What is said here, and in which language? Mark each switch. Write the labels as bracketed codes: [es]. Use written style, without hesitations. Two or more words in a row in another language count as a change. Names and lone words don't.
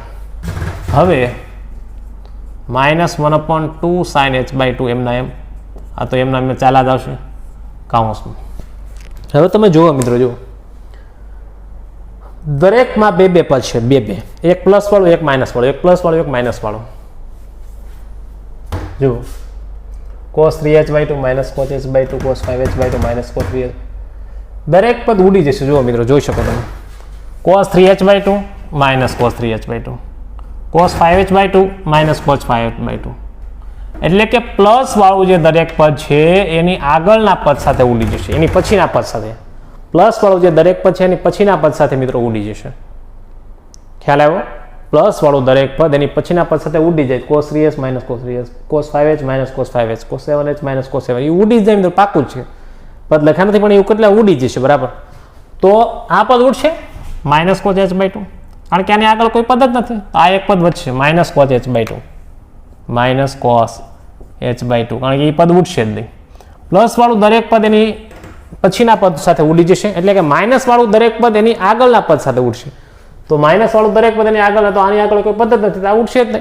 [gu] હવે -1/2 sin h/2 એમના એમ, આ તો એમના એમ ચાલા જ આવશે કાઉન્સમાં. હવે તમે જુઓ મિત્રો, જુઓ દરેકમાં બે પદ છે, બે, એક પ્લસ વાળું એક માઇનસ વાળું, એક પ્લસ વાળું એક માઇનસ વાળું. જુઓ [en] cos 3h/2 minus cos h/2 cos 5h/2 minus cos 3h, [gu] દરેક પદ ઉડી જશે. જુઓ મિત્રો, જોઈ શકો તમે, [en] cos 3h/2 minus cos 3h/2, cos 5h/2 minus cos 5h/2, [gu] એટલે કે પ્લસ વાળું જે દરેક પદ છે એની આગળના પદ સાથે ઉડી જશે, એની પછીના પદ સાથે. પ્લસ વાળું જે દરેક પદ છે એની પછીના પદ સાથે મિત્રો ઉડી જશે. ખ્યાલ આવ્યો? પ્લસ વાળું દરેક પદ એની પછીના પદ સાથે ઉડી જાય, [en] cos 3h minus cos 3h, cos 5h minus cos 5h, cos 7h minus cos 7h, [gu] એ ઉડી જાય મિત્રો, પાકું જ છે, પદ લખ્યા નથી પણ એવું કેટલા ઉડી જશે, બરાબર. તો આ પદ ઉડશે [en] minus cos h/2, [gu] કારણ કે આની આગળ કોઈ પદ જ નથી, તો આ એક પદ વધશે [en] minus cos h/2, minus cos h/2, [gu] કારણ કે એ પદ ઉડશે જ નહીં. પ્લસ વાળું દરેક પદ એની પછીના પદ સાથે ઉડી જશે, એટલે કે માઇનસ વાળું દરેક પદ એની આગળના પદ સાથે ઉડશે, તો માઇનસ વાળું દરેક પદ એની આગળ, તો આની આગળ કોઈ પદ જ નથી, તો આ ઉડશે જ નહીં.